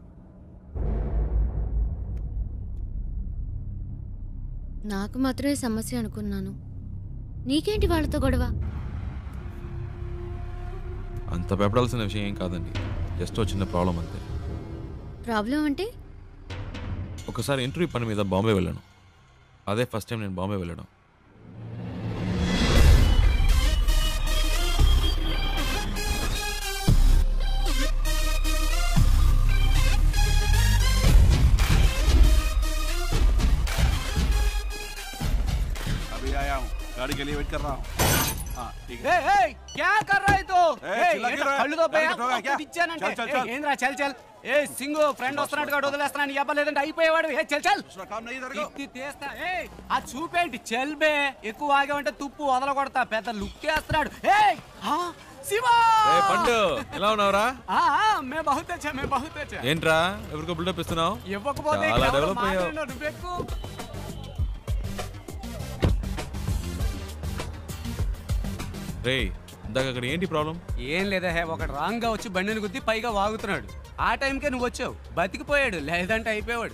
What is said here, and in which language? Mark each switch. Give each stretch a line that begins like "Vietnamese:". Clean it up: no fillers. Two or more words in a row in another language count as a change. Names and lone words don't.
Telugu: నాకు మాత్రమే సమస్య అనుకున్నాను. నీకేంటి వాళ్ళతో గొడవ? అంత భయపడాల్సిన విషయం ఏం కాదండి, జస్ట్ చిన్న ప్రాబ్లం అంతే. ప్రాబ్లం అంటే? ఒకసారి ఇంటర్వ్యూ పని మీద బాంబే వెళ్ళాను. అదే
English: first time
Telugu: నేను బాంబే వెళ్ళడం.
Hindi: अभी आया हूँ, गाड़ी के लिए वेट कर रहा हूँ. हाँ ठीक है. क्या कर रहा है तो? चिल्ला क्यों रहा है?
Telugu: కళ్ళు దొబ్బే,
Hindi: गाड़ी ठोका क्या?
Telugu: ఇచ్చానంటే.
Hindi: चल, चल, चल.
Telugu: ఏంద్రా
Hindi: चल चल.
Telugu: సింగు ఫ్రెండ్ వస్తున్నాడు కాడు వదిలేస్తున్నాను. ఇవ్వలేదంటే అయిపోయేవాడు.
Hindi: चल चल. काम नहीं इधर को.
Telugu: ఇది తీస్తా. ఆ చూపేంటి చెల్బే. ఎక్కువ ఆగామంటే తుప్పు వదల కొడతా. పెద్ద లుక్ వేస్తున్నాడు. శివా పండు ఎలా ఉన్నావురా?
Hindi: मैं बहुत अच्छा, मैं बहुत अच्छा.
Telugu: ఏంట్రా ఎవరికో బిల్డప్ ఇస్తున్నావు? ఇవ్వకపోతే చాలా డెవలప్ అయ్యావు. నువ్వెక్కు. రే ఇందాక అక్కడ ఏంటి ప్రాబ్లం? ఏం లేదా ఒకటి రాంగ్ గా వచ్చి బండిని గుద్ది పైగా వాగుతున్నాడు. ఆ టైంకే నువ్వు వచ్చావు. బతికిపోయాడు, లేదంటే అయిపోయాడు.